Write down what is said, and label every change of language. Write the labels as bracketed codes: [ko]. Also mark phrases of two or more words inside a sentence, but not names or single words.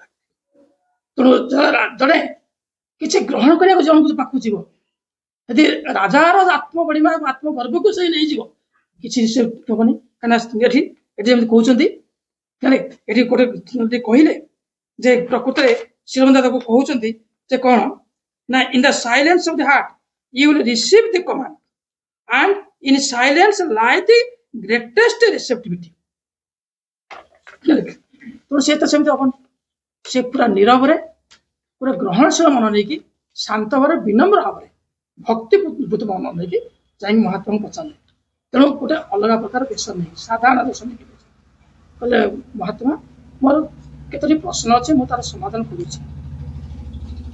[or] ତେଣୁ ଜଣେ କିଛି ଗ୍ରହଣ କରିବାକୁ ଜଣକୁ ପାଖକୁ ଯିବ, ଯଦି ରାଜାର ଆତ୍ମବଡ଼ିମା ଆତ୍ମଗର୍ବକୁ ସେ ନେଇଯିବ, କିଛି ସେ ହବନି। କାହିଁକିନା ଏଠି ଯେମିତି କହୁଛନ୍ତି, ଏଠି ଗୋଟେ କହିଲେ ଯେ ପ୍ରକୃତରେ ଶ୍ରୀମନ୍ଦ ତାକୁ କହୁଛନ୍ତି ଯେ କଣ ନା, [en] in the silence of the heart you will receive the command and in silence lie the greatest receptivity। [or] ତେଣୁ ସେ ତ ସେମିତି ହବନି, ସେ ପୁରା ନିରବରେ, ପୁରା ଗ୍ରହଣଶୀଳ ମନ ନେଇକି, ଶାନ୍ତ ଭାବରେ, ବିନମ୍ର ଭାବରେ, ଭକ୍ତିପୂତ ମନ ନେଇକି ଯାଇକି ମହାତ୍ମାଙ୍କୁ ପଚାରିଲେ। ତେଣୁ ଗୋଟେ ଅଲଗା ପ୍ରକାର ବେଶ ନେଇ, ସାଧାରଣ ବେଶ ନେଇକି କହିଲେ, ମହାତ୍ମା ମୋର କେତୋଟି ପ୍ରଶ୍ନ ଅଛି, ମୁଁ ତାର ସମାଧାନ କରୁଛି।